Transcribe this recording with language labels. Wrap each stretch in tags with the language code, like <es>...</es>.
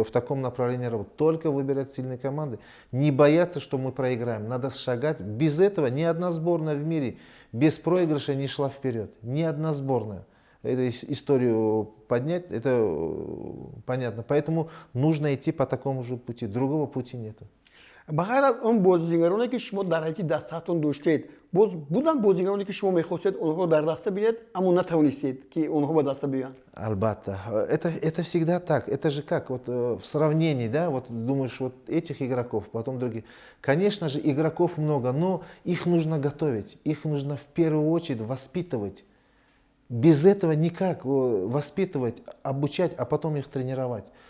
<ru>И в таком направлении работать. Только выбирать сильные команды. Не бояться, что мы проиграем. Надо шагать. Без этого ни одна сборная в мире без проигрыша не шла вперед. Ни одна сборная. Эту историю поднять, это понятно. Поэтому нужно идти по такому же пути. Другого пути нет.</ru> <tg>бағар аз он бозигароне ки шумо дар ҳайати дастатон доштед, боз буданд бозигароне ки шумо мехостед онҳо дар даста биёед, аммо натавонистед ки онҳо ба даста биёянд?</tg> <ru>Альбатта. Это всегда так. Это же как вот в сравнении, да, вот думаешь, вот этих игроков, потом других. Конечно же, игроков много, но их нужно готовить, их нужно в первую очередь воспитывать. Без этого никак воспитывать, обучать, а потом их тренировать.</ru>